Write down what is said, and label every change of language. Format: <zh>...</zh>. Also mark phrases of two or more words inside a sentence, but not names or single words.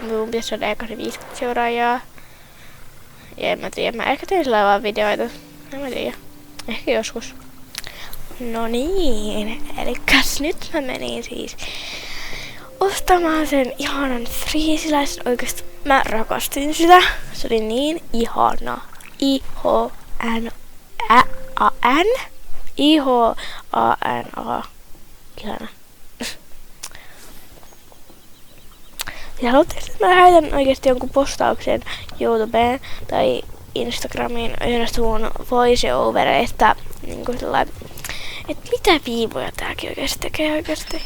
<fi>Mun pitäisi saada eka 50 seuraajaa. Ja en mä tiedä, mä ehkä teen sillä vaan videoita. En mä tiedä. Ehkä joskus. No niin, elikäs nyt mä menin siis ostamaan sen ihanan friisiläisen. Oikeesti mä rakastin sitä. Se oli niin ihana. I-H-N-A-N. I-H-A-N-A. Ihana. Ja haluatteko, että mä lähetän oikeesti jonkun postauksen YouTubeen tai Instagramiin yhdestä mun voiceovereista. Niinku sellainen, että mitä viivoja tääkin oikeesti tekee oikeesti.</fi>